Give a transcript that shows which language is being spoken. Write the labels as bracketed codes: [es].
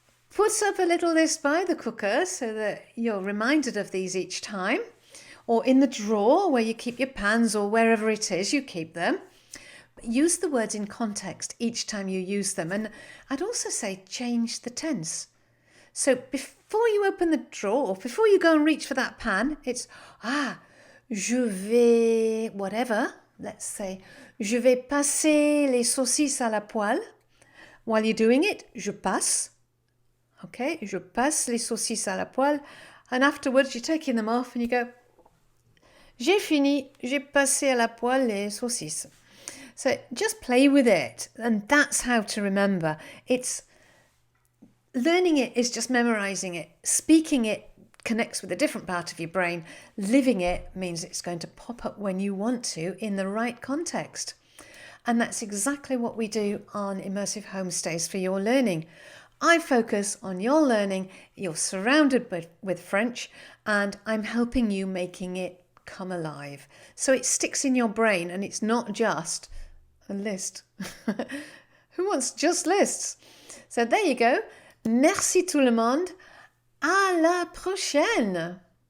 [en] Put up a little list by the cooker so that you're reminded of these each time, or in the drawer where you keep your pans or wherever it is you keep them. Use the words in context each time you use them. And I'd also say change the tense. So before you open the drawer, before you go and reach for that pan, it's [fr] je vais [en] whatever. [fr] Let's say je vais passer les saucisses à la poêle. [en] While you're doing it, [fr] je passe. Okay, je passe les saucisses à la poêle. [en] And afterwards you're taking them off and you go, [fr] j'ai fini, j'ai passé à la poêle les saucisses. [en] So just play with it, and that's how to remember. It's learning it is just memorizing it. Speaking it connects with a different part of your brain. Living it means it's going to pop up when you want to in the right context. And that's exactly what we do on Immersive Homestays for your learning. I focus on your learning. You're surrounded with French, and I'm helping you making it come alive. So it sticks in your brain and it's not just a list. Who wants just lists? So there you go. [fr] Merci tout le monde. À la prochaine.